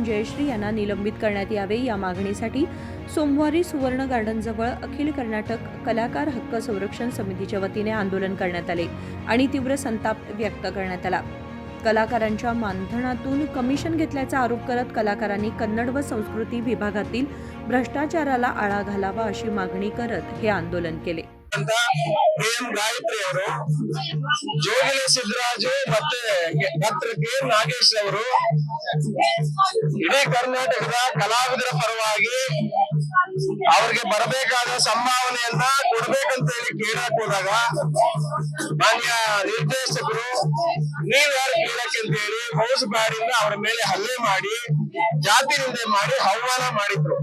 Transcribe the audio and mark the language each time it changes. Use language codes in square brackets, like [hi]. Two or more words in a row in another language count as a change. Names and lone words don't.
[mr] जयश्री यांना निलंबित करण्यात यावे या मागणीसाठी सोमवारी सुवर्ण गार्डनजवळ अखिल कर्नाटक कलाकार हक्क संरक्षण समितीच्या वतीने आंदोलन करण्यात आले आणि तीव्र संताप व्यक्त करण्यात आला। कलाकारांच्या मानधनातून कमिशन घेतल्याचा आरोप करत कलाकारांनी कन्नड व संस्कृती विभागातील भ्रष्टाचाराला आळा घालावा अशी मागणी करत हे आंदोलन केले। के.एम. [kn] ಗಾಯತ್ರಿ ಅವರು ಜೋಗಿಲೆ ಸಿದ್ದರಾಜು ಮತ್ತೆ ಡಾಕ್ಟರ್ ಕೆ ನಾಗೇಶ್ ಅವರು ಇಡೀ ಕರ್ನಾಟಕದ ಕಲಾವಿದರ ಪರವಾಗಿ ಅವರಿಗೆ ಬರಬೇಕಾದ ಸಂಭಾವನೆಯನ್ನ ಕೊಡಬೇಕಂತ ಹೇಳಿ ಕೇಳಕ್ ಹೋದಾಗ ಮಾನ್ಯ ನಿರ್ದೇಶಕರು ನೀವ್ ಯಾರು ಕೇಳಕ್ಕೆ ಅಂತ ಹೇಳಿ ಹೌಸ್ ಬ್ಯಾಡಿಂದ ಅವರ ಮೇಲೆ ಹಲ್ಲೆ ಮಾಡಿ ಜಾತಿ ನಿಂದೆ ಮಾಡಿ ಆಹ್ವಾನ ಮಾಡಿದ್ರು।